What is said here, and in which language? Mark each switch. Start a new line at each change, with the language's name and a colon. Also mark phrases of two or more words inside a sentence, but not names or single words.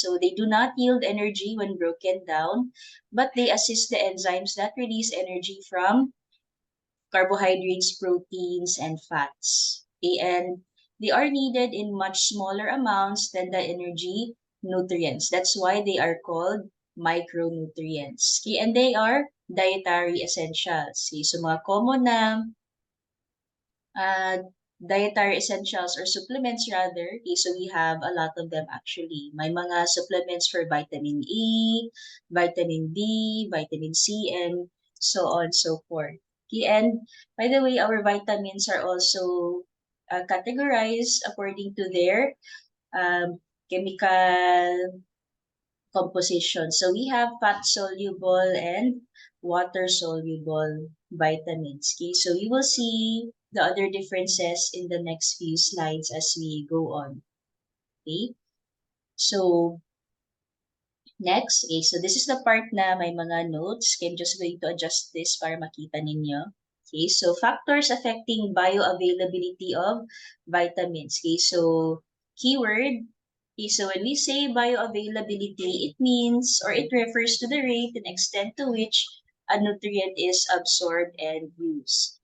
English: So they do not yield energy when broken down, but they assist the enzymes that release energy from carbohydrates, proteins, and fats. Okay, and they are needed in much smaller amounts than the energy nutrients. That's why they are called micronutrients. Okay, and they are dietary essentials. Okay, so mga common na uh, dietary essentials or supplements rather. Okay, so we have a lot of them actually.
Filipino: May mga
English: supplements for vitamin E, vitamin D, vitamin C, and so on and so forth. Okay, and by the way, our vitamins are also categorized according to their chemical composition. So we have fat-soluble and water-soluble vitamins. Okay, so you will see the other differences in the next few slides as we go on. Okay, so next, okay, so this is the part
Filipino: na may mga
English: notes. Okay, I'm just going to adjust this
Filipino: para makita ninyo.
English: Okay, so factors affecting bioavailability of vitamins. Okay, so keyword. Okay, so when we say bioavailability, it means or it refers to the rate and extent to which a nutrient is absorbed and used.